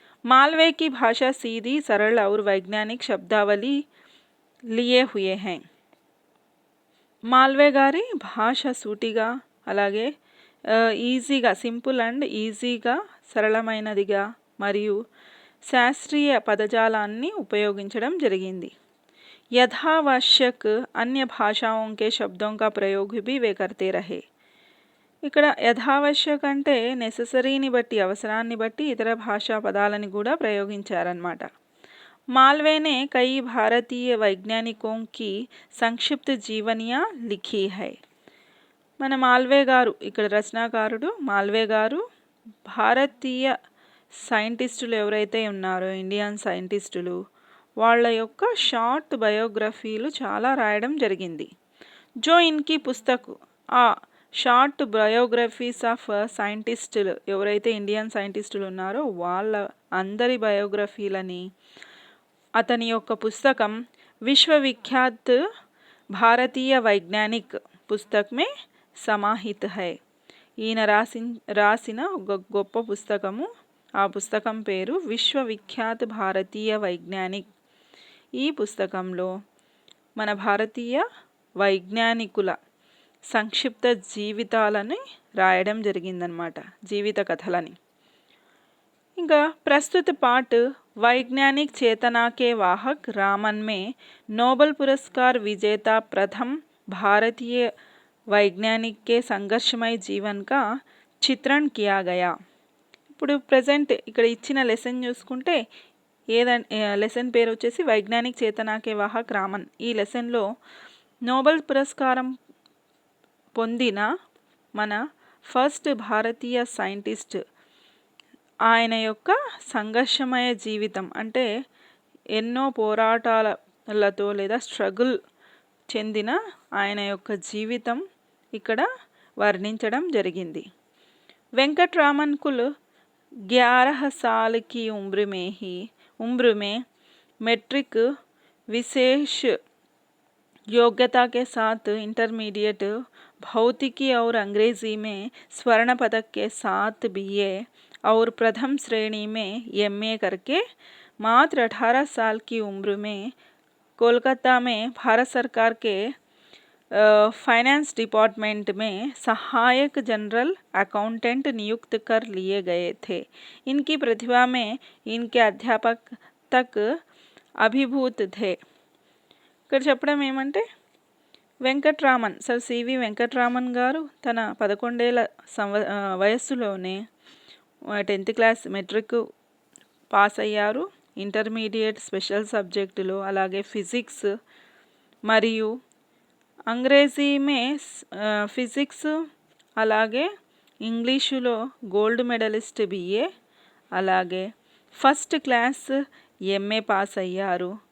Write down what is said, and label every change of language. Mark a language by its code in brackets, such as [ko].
[hi] मालवे की भाषा सीधी, सरल और वैज्ञानिक शब्दावली लिए हुए हैं. [te] మాల్వే గారి భాష సూటిగా అలాగే ఈజీగా, సింపుల్ అండ్ ఈజీగా, సరళమైనదిగా మరియు శాస్త్రీయ పదజాలాన్ని ఉపయోగించడం జరిగింది. [hi] యథావశ్యక్ अन्य भाषाओं के शब्दों का प्रयोग भी वे करते रहे. [te] ఇక్కడ యథావశ్యక్ అంటే నెససరీని బట్టి, అవసరాన్ని బట్టి ఇతర భాషా పదాలని కూడా ప్రయోగించారన్నమాట. [hi] मालवे ने कई भारतीय वैज्ञानिकों की संक्षिप्त जीवनियाँ लिखी है. [te] మన మాల్వే గారు, ఇక్కడ రచనాకారుడు మాల్వే గారు భారతీయ సైంటిస్టులు ఎవరైతే ఉన్నారో, ఇండియన్ సైంటిస్టులు, వాళ్ళ యొక్క షార్ట్ బయోగ్రఫీలు చాలా రాయడం జరిగింది. [hi] జో ఇన్కి పుస్తక్, [te] ఆ షార్ట్ బయోగ్రఫీస్ ఆఫ్ సైంటిస్టులు ఎవరైతే ఇండియన్ సైంటిస్టులు ఉన్నారో వాళ్ళ అందరి బయోగ్రఫీలని అతని యొక్క పుస్తకం విశ్వవిఖ్యాత్ భారతీయ వైజ్ఞానిక్ పుస్తకమే [hi] సమాహిత్ హై. [te] ఈయన రాసిన ఒక గొప్ప పుస్తకము, ఆ పుస్తకం పేరు విశ్వవిఖ్యాత్ భారతీయ వైజ్ఞానిక్. ఈ పుస్తకంలో మన భారతీయ వైజ్ఞానికుల సంక్షిప్త జీవితాలని రాయడం జరిగిందనమాట, జీవిత కథలని. ఇంకా ప్రస్తుత పాఠ్ [hi] वैज्ञानिक चेतना के वाहक रामन में नोबेल पुरस्कार विजेता प्रथम भारतीय वैज्ञानिक के संघर्षमय जीवन का चित्रण किया गया. [te] ఇప్పుడు ప్రజెంట్ ఇక్కడ ఇచ్చిన లెసన్ చూసుకుంటే లెసన్ పేరు వచ్చేసి వైజ్ఞానిక్ చేతనాకే వాహక్ రామన్. ఈ లెసన్లో నోబెల్ పురస్కారం పొందిన మన ఫస్ట్ భారతీయ సైంటిస్ట్, ఆయన యొక్క సంఘర్షమయ జీవితం అంటే ఎన్నో పోరాటాలతో లేదా స్ట్రగుల్ చెందిన ఆయన యొక్క జీవితం ఇక్కడ వర్ణించడం జరిగింది. [hi] వెంకట్రామన్ కుల్ 11 साल की उम्र में मैट्रिक विशेष योग्यता के साथ इंटरमीडिएट भौतिकी और अंग्रेजी में स्वर्ण पदक के साथ बीए और प्रथम श्रेणी में MA करके मात्र 18 साल की उम्र में कोलकाता में भारत सरकार के फाइनेंस डिपार्टमेंट में सहायक जनरल अकाउंटेंट नियुक्त कर लिए गए थे। इनकी प्रतिभा में इनके अध्यापक तक अभिभूत थे। [te] ఇక్కడ చెప్పడం ఏమంటే వెంకట్రామన్ సర్ సివి వెంకట్రామన్ గారు తన 11 ఏళ్ల వయస్సులోనే 10th క్లాస్ మెట్రిక్ పాస్ అయ్యారు. ఇంటర్మీడియట్ స్పెషల్ సబ్జెక్టులో అలాగే ఫిజిక్స్ మరియు అంగ్రేజీ మే ఫిజిక్స్ అలాగే ఇంగ్లీషులో గోల్డ్ మెడలిస్ట్ BA అలాగే ఫస్ట్ క్లాస్ MA పాస్ అయ్యారు.